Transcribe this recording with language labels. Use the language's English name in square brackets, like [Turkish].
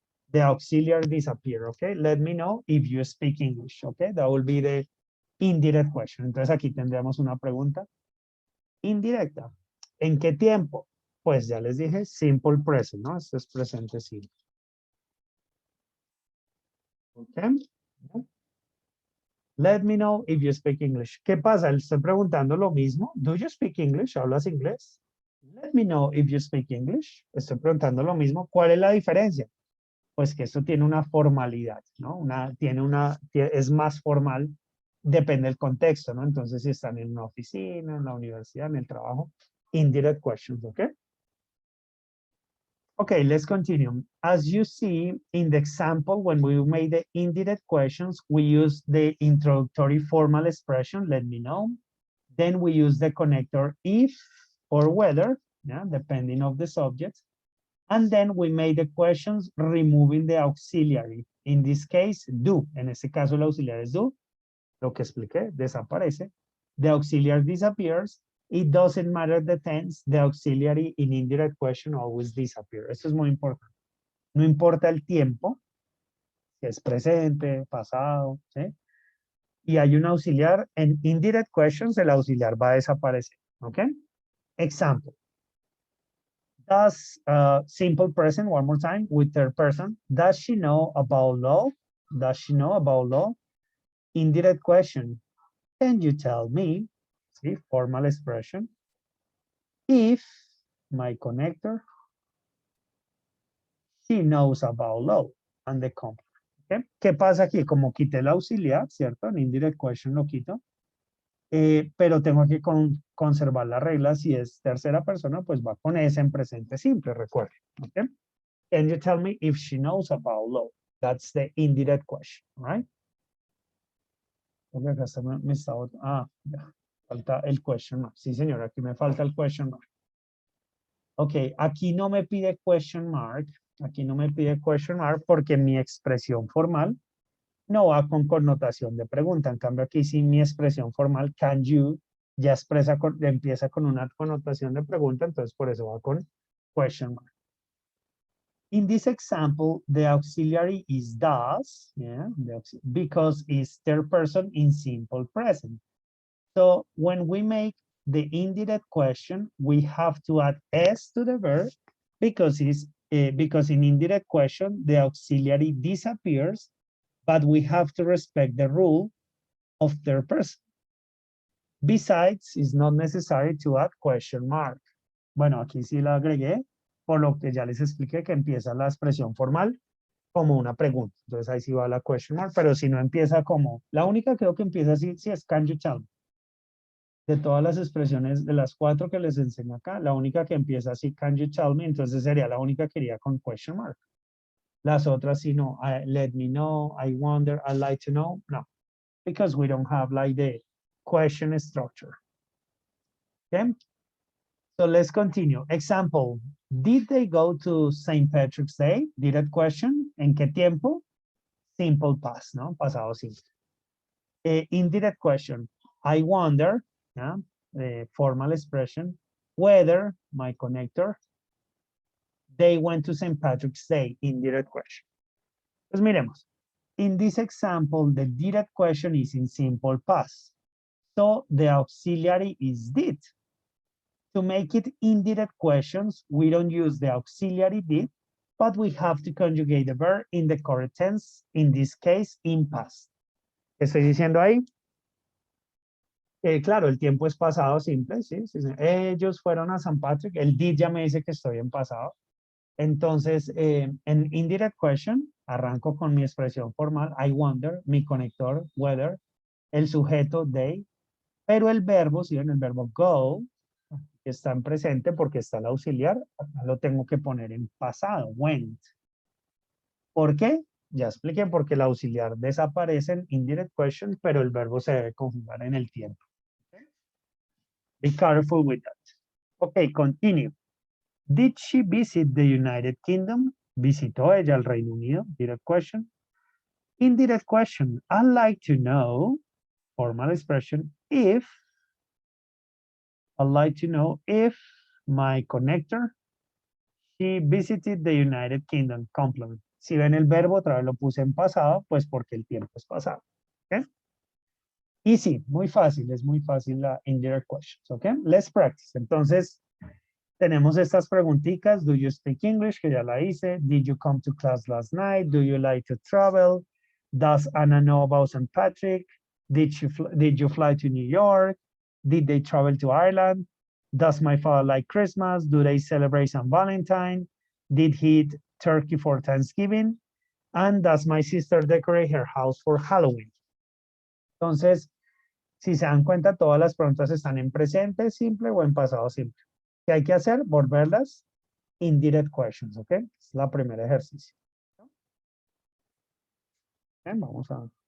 [English] The auxiliary disappear, okay? Let me know if you speak English, okay? That will be the indirect question. [Spanish] Entonces aquí tendríamos una pregunta indirecta. ¿En qué tiempo? Pues ya les dije, [English] simple present, [Spanish] ¿no? Esto es presente simple. [English] Okay. Let me know if you speak English. [Spanish] ¿Qué pasa? Le estoy preguntando lo mismo. [English] Do you speak English? [Spanish] ¿Hablas inglés? [English] Let me know if you speak English. [Spanish] Estoy preguntando lo mismo. ¿Cuál es la diferencia? Pues que esto tiene una formalidad, ¿no? Es más formal, depende del contexto, ¿no? Entonces, si están en una oficina, en la universidad, en el trabajo, indirect questions, ¿ok? [English] Okay, let's continue. As you see in the example, when we made the indirect questions, we use the introductory formal expression, let me know. Then we use the connector if or whether, yeah, depending of the subject. And then we made the questions removing the auxiliary. In this case, do. [Spanish] En este caso, el auxiliar es do. Lo que expliqué, desaparece. [English] The auxiliary disappears. It doesn't matter the tense. The auxiliary in indirect question always disappears. [Spanish] Esto es muy importante. No importa el tiempo, si es presente, pasado, ¿sí? Y hay un auxiliar. En indirect questions, el auxiliar va a desaparecer. ¿Ok? Example. [English] Does simple present one more time with third person. Does she know about law? Does she know about law? Indirect question. Can you tell me? See, formal expression. If my connector, she knows about law and the company. [Spanish] ¿Okay? ¿Qué pasa aquí? Como quité el auxiliar, ¿cierto? En indirect question lo quito. Pero tengo que conservar la regla. Si es tercera persona, pues va con ese en presente simple, recuerden. [English] ¿Okay? Can you tell me if she knows about law? That's the indirect question, right? [Spanish] Okay, acá está, me está, ya, falta el question mark. Sí, señora, aquí me falta el question mark. Ok, aquí no me pide question mark. Aquí no me pide question mark porque mi expresión formal no va con connotación de pregunta. En cambio, aquí sí mi expresión formal, [English] can you, [Spanish] ya empieza con una connotación de pregunta, entonces por eso va con question mark. [English] In this example, the auxiliary is does, yeah, because it's third person in simple present. So when we make the indirect question, we have to add s to the verb because in indirect question, the auxiliary disappears, but we have to respect the rule of third person. Besides, it's not necessary to add question mark. [Spanish] Bueno, aquí sí la agregué, por lo que ya les expliqué que empieza la expresión formal como una pregunta. Entonces ahí sí va la question mark, pero si no empieza como, la única creo que empieza así, sí es [English] can you tell me. [Spanish] De todas las expresiones, de las 4 que les enseño acá, la única que empieza así, [English] can you tell me, [Spanish] entonces sería la única que iría con question mark. Las otras sí no, [English] let me know, I wonder, I'd like to know, [Spanish] no. [English] Because we don't have like the question structure. Okay? So let's continue. Example, did they go to St. Patrick's Day? Direct question. [Spanish] ¿En qué tiempo? [English] Simple past, ¿no? [Spanish] Pasado simple. [English] Indirect question. I wonder, ¿ya? Formal expression, whether my connector, they went to St. Patrick's Day. Indirect question. [Spanish] Pues miremos. [English] In this example, the direct question is in simple past. So the auxiliary is did. To make it indirect questions, we don't use the auxiliary did, but we have to conjugate the verb in the correct tense, in this case, in past. [Spanish] ¿Qué estoy diciendo ahí? Claro, el tiempo es pasado simple, ¿sí? Ellos fueron a San Patrick, el did ya me dice que estoy en pasado. Entonces, en indirect question, arranco con mi expresión formal, [English] I wonder, [Spanish] mi conector, whether, el sujeto, they, pero el verbo, ¿sí? En el verbo go, que está en presente porque está el auxiliar, acá lo tengo que poner en pasado, went. ¿Por qué? Ya expliqué, porque el auxiliar desaparece en indirect question, pero el verbo se debe conjugar en el tiempo. [English] Okay? Be careful with that. Okay, continue. Did she visit the United Kingdom? [Spanish] ¿Visitó ella el Reino Unido? [English] Direct question. Indirect question. I'd like to know, formal expression, if, I'd like to know if my connector, She visited the United Kingdom. Complement. [Spanish] Si ven el verbo, otra vez lo puse en pasado, pues porque el tiempo es pasado. ¿Ok? Easy, muy fácil, es muy fácil la indirect questions. ¿Ok? [English] Let's practice. [Spanish] Entonces, tenemos estas preguntitas. [English] Do you speak English? [Spanish] Que ya la hice. [English] Did you come to class last night? Do you like to travel? Does Anna know about St. Patrick? Did you fly to New York? Did they travel to Ireland? Does my father like Christmas? Do they celebrate St. Valentine? Did he eat turkey for Thanksgiving? And does my sister decorate her house for Halloween? [Spanish] Entonces, si se dan cuenta, todas las preguntas están en presente simple o en pasado simple. ¿Qué hay que hacer? Volverlas indirect questions, ¿ok? Es la primera ejercicio. Bien, vamos a...